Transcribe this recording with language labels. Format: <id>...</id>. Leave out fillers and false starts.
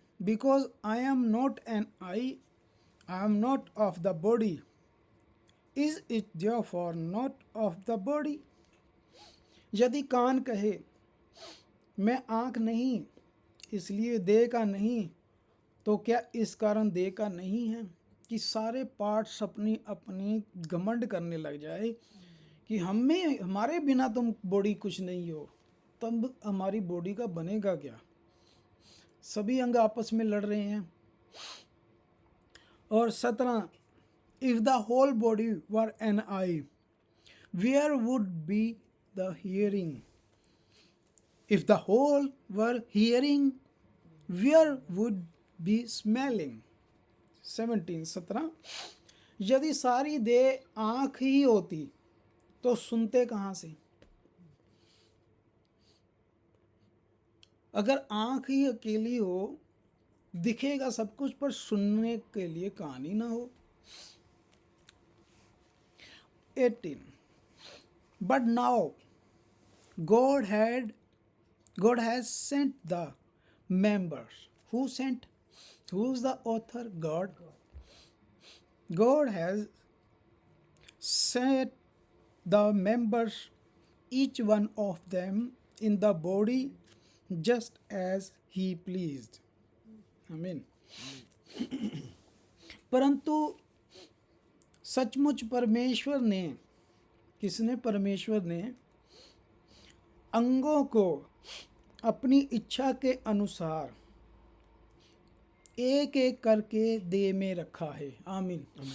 <en>because I am not an eye, I am not of the body. Is it therefore not of the body?</en> <hi>यदि कान कहे मैं आँख नहीं इसलिए देह का नहीं, तो क्या इस कारण देह का नहीं है कि सारे पार्ट्स अपनी अपनी घमंड करने लग जाए कि हमें हमारे बिना तुम बॉडी कुछ नहीं हो, तब हमारी बॉडी का बनेगा क्या? सभी अंग आपस में लड़ रहे हैं। और</hi> <en>17, if the whole body were an eye, where would be the hearing? If the whole were hearing, where would be smelling?</en> <hi>17 यदि सारी देह आँख ही होती तो सुनते कहाँ से? अगर आँख ही अकेली हो, दिखेगा सब कुछ पर सुनने के लिए कान ही ना हो।</hi> <en>18 but now God has sent the members. Who sent? Who's the author? God. God has set the members, each one of them, in the body just as he pleased. Amen.</en> <hi>परंतु सचमुच परमेश्वर ने, किसने? परमेश्वर ने अंगों को अपनी इच्छा के अनुसार एक एक करके देह में रखा है। आमीन।</hi>